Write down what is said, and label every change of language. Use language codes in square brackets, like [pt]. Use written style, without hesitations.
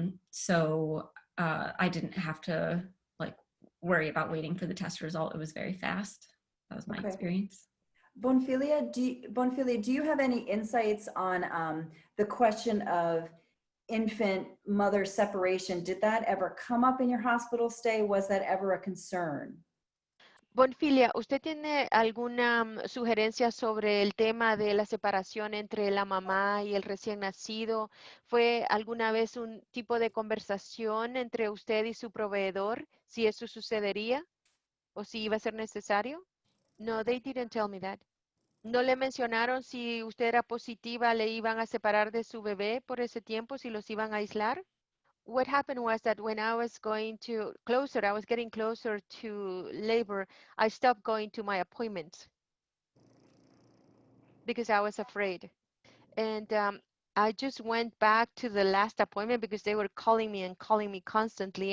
[en] So I didn't have to like worry about waiting for the test result. It was very fast. That was my experience. Bonfilia, do you have any insights on the question of infant mother separation? Did that ever come up in your hospital stay? Was that ever a concern? [es] Bonfilia, ¿usted tiene alguna sugerencia sobre el tema de la separación entre la mamá y el recién nacido? ¿Fue alguna vez un tipo de conversación entre usted y su proveedor si eso sucedería o si iba a ser necesario? [en] No, they didn't tell me that. [es] ¿No le mencionaron si usted era positiva, le iban a separar de su bebé por ese tiempo, si los iban a aislar? [en] What happened was that when I was getting closer to labor, I stopped going to my appointments because I was afraid. And I just went back to the last appointment because they were calling me constantly.